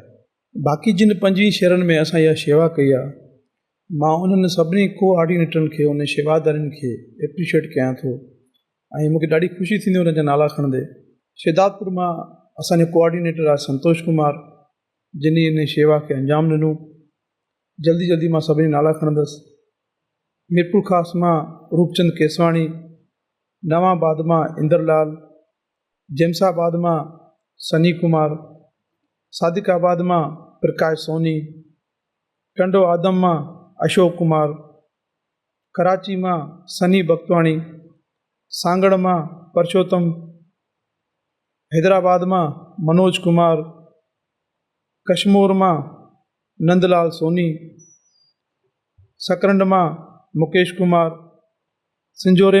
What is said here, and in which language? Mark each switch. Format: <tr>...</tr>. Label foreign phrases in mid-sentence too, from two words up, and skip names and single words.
<sd>बाक़ी जिन 25 शहरनि में असां इहा शेवा कई आहे, मां उन्हनि सभिनी कोऑर्डिनेटरनि खे, उन शेवादारनि खे एप्रिशिएट कयां थो ऐं मूंखे ॾाढी ख़ुशी थींदी उन जा नाला खणंदे। शिदातपुर मां असांजो कोऑर्डिनेटर आहे संतोष कुमार, जिन इन शेवा खे अंजाम ॾिनो। जल्दी मां सभिनी नाला खणंदुसि। मीरपुर ख़ास मां रूपचंद केसवाणी, नवाबाद मां इंद्रलाल, जैमसाबाद मां सनी कुमार, सादिकाबाद मां प्रकाश सोनी, टंडो आदम मां अशोक कुमार, कराची मां सनी भगतवाणी, सांगड़ मां परशोत्तम, हैदराबाद मां मनोज कुमार, कश्मीर मां नंदलाल सोनी, सकरंड मां मुकेश कुमार, सिंजोरे</sd>